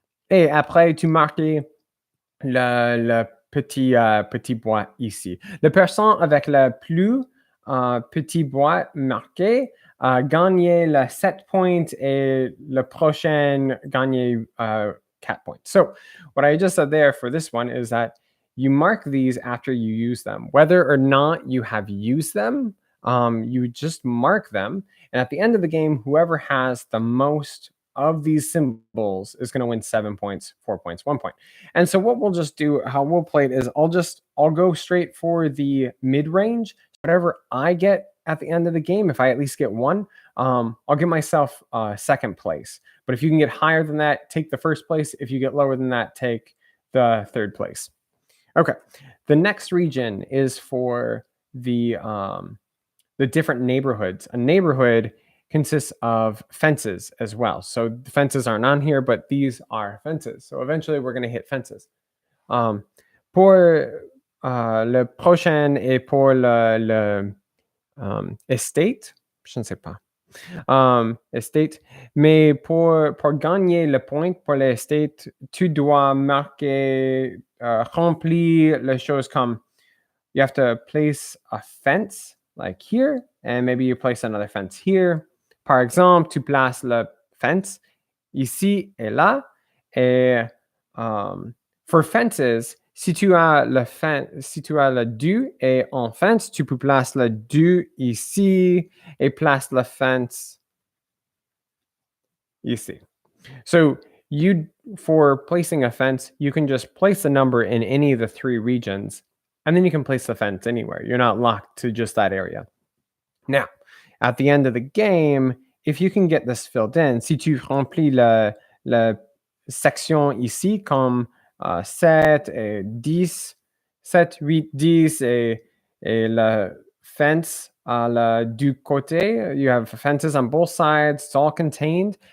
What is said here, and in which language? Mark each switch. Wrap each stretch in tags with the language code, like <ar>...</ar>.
<fr>Et après, tu marques le petit bois ici. La personne avec le plus petit bois marqué a gagné le 7 points et le prochain gagné 4 points.</fr> <en>So what I just said there for this one is that you mark these after you use them. Whether or not you have used them, you just mark them. And at the end of the game, whoever has the most of these symbols is going to win 7 points, 4 points, 1 point. And so what we'll just do, how we'll play it is I'll go straight for the mid-range. Whatever I get at the end of the game, if I at least get one, I'll give myself second place. But if you can get higher than that, take the first place. If you get lower than that, take the third place. Okay. The next region is for the different neighborhoods. A neighborhood consists of fences as well. So the fences aren't on here, but these are fences. So eventually we're going to hit fences.</en> <fr>Pour le prochain et pour le estate, je ne sais pas. Estate. Mais pour gagner le point pour l'estate, tu dois marquer, remplir les choses comme</fr> <en>you have to place a fence like here, and maybe you place another fence here.</en> <fr>Par exemple, tu places la fence ici et là. Et</fr> <en>for fences,</en> <fr>si tu as le 2 et en fence, tu peux placer le 2 ici et place la fence ici.</fr> <en>So for placing a fence, you can just place a number in any of the 3 regions, and then you can place the fence anywhere. You're not locked to just that area. Now, at the end of the game, if you can get this filled in,</en> <fr>si tu remplis la section ici comme 7 et 10, 7, 8, 10 et la fence du côté,</fr> <en>you have fences on both sides, it's all contained.</en>